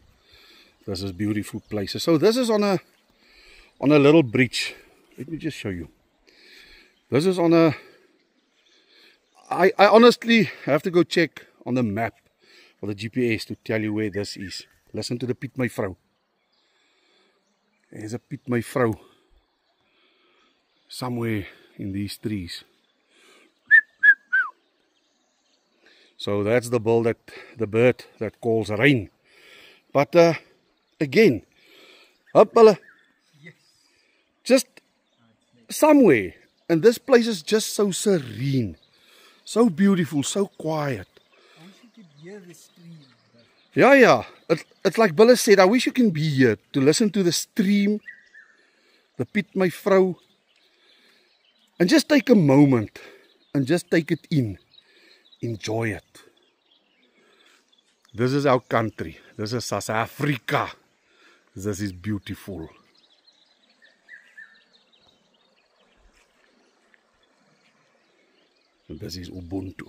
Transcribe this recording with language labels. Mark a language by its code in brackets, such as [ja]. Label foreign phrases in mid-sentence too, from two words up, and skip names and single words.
[en] This is beautiful places. So this is on a little bridge. Let me just show you. This is on a... I honestly have to go check on the map or the GPS to tell you where this is. Listen to the Piet my vrou. There's a Piet my vrou somewhere in these trees. So that's the bird that calls rain. But again, just somewhere, and this place is just so serene, so beautiful, so quiet. Yeah. It's like Bulle said, I wish you can be here to listen to the stream, the Piet my vrou, and just take a moment and just take it in. Enjoy it. This is our country. This is South Africa. This is beautiful. And this is Ubuntu.